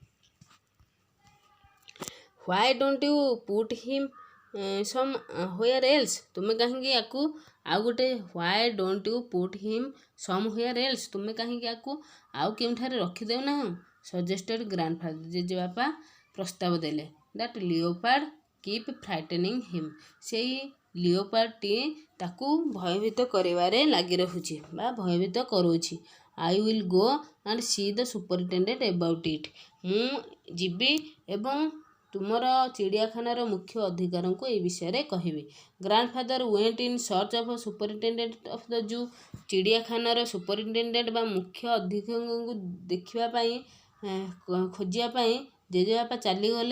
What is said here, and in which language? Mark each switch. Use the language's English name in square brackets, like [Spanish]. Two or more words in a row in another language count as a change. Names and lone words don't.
[English] why don't you put him somewhere else [Odia] ତୁମେ କାହିଁକି ୟାକୁ ଆଉ ଗୋଟେ [English] why don't you put him somewhere else [Odia] ତୁମେ କାହିଁକି ୟାକୁ ଆଉ କେଉଁଠାରେ ରଖିଦେଉନାହଁ [English] suggested grandfather [Odia] ଜେଜେବାପା ପ୍ରସ୍ତାବ ଦେଲେ। [English] that leopard keep frightening him. [Odia] ସେଇ ଲିଓପାର୍ଡଟି ତାକୁ ଭୟଭୀତ କରିବାରେ ଲାଗି ରହୁଛି ବା ଭୟଭୀତ କରୁଛି। [English] I will go and see the superintendent about it. [Odia] ମୁଁ ଯିବି ଏବଂ ତୁମର ଚିଡ଼ିଆଖାନାର ମୁଖ୍ୟ ଅଧିକାରଙ୍କୁ ଏହି ବିଷୟରେ କହିବି। [English] grandfather went in search of superintendent of the zoo. [Odia] ଚିଡ଼ିଆଖାନାର ସୁପରିଣ୍ଟେଣ୍ଡେଣ୍ଟ ବା ମୁଖ୍ୟ ଅଧିକାରୀଙ୍କୁ ଦେଖିବା ପାଇଁ ଖୋଜିବା ପାଇଁ ଜେଜେବାପା ଚାଲିଗଲେ।